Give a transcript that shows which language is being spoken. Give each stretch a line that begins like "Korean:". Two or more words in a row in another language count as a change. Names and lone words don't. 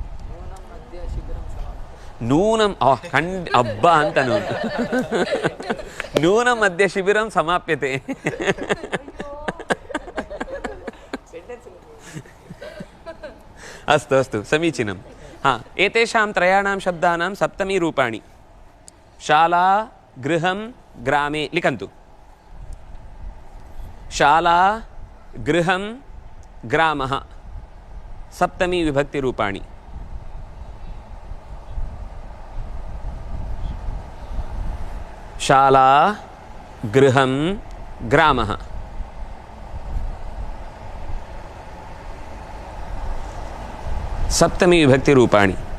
Sanskrit: ನೂನಂ
Kannada: ಹಬ್ಬ ಅಂತ
Sanskrit: ನೂನಂ ಮಧ್ಯ ಶಿಬಿರಂ ಸಮಾಪ್ಯತೆ. ಅಸ್ತು ಅಸ್ತು ಸಮೀಚೀನಂ. ಏತೇಷಾಂ ತ್ರಯಾಣಾಂ ಶಬ್ದಾನಾಂ ಸಪ್ತಮಿ ರೂಪಾಣಿ. ಶಾಲಾ ಗೃಹಂ ಗ್ರಾಮೇ ಲಿಖಂತು. ಶಾಲಾ ಗೃಹಂ ಗ್ರಾಮಃ ಸಪ್ತಮಿ ವಿಭಕ್ತಿ ರೂಪಾಣಿ. ಶಾಲಾ ಗೃಹಂ ಗ್ರಾಮಃ ಸಪ್ತಮಿ ವಿಭಕ್ತಿ ರೂಪಾಣಿ.